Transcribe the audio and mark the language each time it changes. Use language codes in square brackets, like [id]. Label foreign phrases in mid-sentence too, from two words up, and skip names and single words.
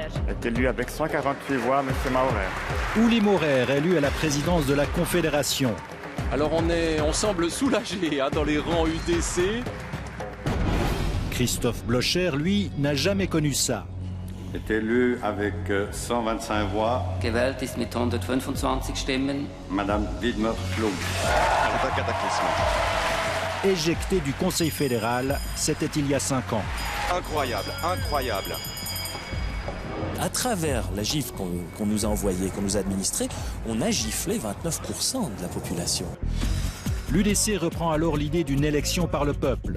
[fr] Est élu avec 148 voix, M. Maurer. Uli Maurer, élu à la présidence de la Confédération. Alors on semble soulagé dans les rangs UDC. Christophe Blocher, lui, n'a jamais connu ça. Est élu avec 125 voix. [de] Gewählt ist mit 125 Stimmen. [fr] Madame Dietmar Schlum. c'est un cataclysme. Éjecté du Conseil fédéral, c'était il y a 5 ans. Incroyable, incroyable. À travers la gifle qu'on nous a envoyée, qu'on nous a administrée, on a giflé 29% de la population. L'UDC reprend alors l'idée d'une élection par le peuple.